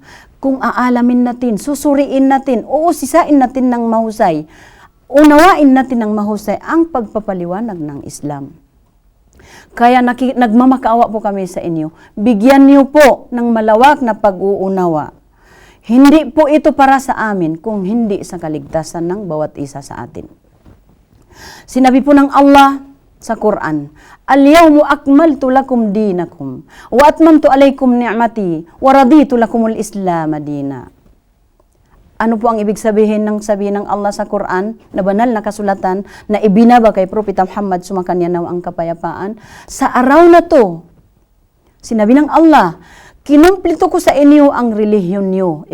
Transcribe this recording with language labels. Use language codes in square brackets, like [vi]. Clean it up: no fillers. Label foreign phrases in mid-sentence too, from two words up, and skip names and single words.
[tl] Kung aalamin natin, susuriin natin, uusisain natin ng mahusay, unawain natin ng mahusay ang pagpapaliwanag ng Islam. Kaya nagmamakaawa po kami sa inyo, bigyan niyo po ng malawak na pag-uunawa. Hindi po ito para sa amin kung hindi sa kaligtasan ng bawat isa sa atin. Sinabi po ng Allah sa Quran, [ar] "اليوم أكملت لكم دينكم وأتممت عليكم نعمتي ورضيت لكم الإسلام دينا." [tl] Ano po ang ibig sabihin ng Allah sa Quran, na banal na kasulatan na ibinaba kay Propeta Muhammad, sumakanya nawa ang kapayapaan? Sa araw na to, sinabi ng Allah, kinumpleto ko sa inyo ang relihiyon niyo.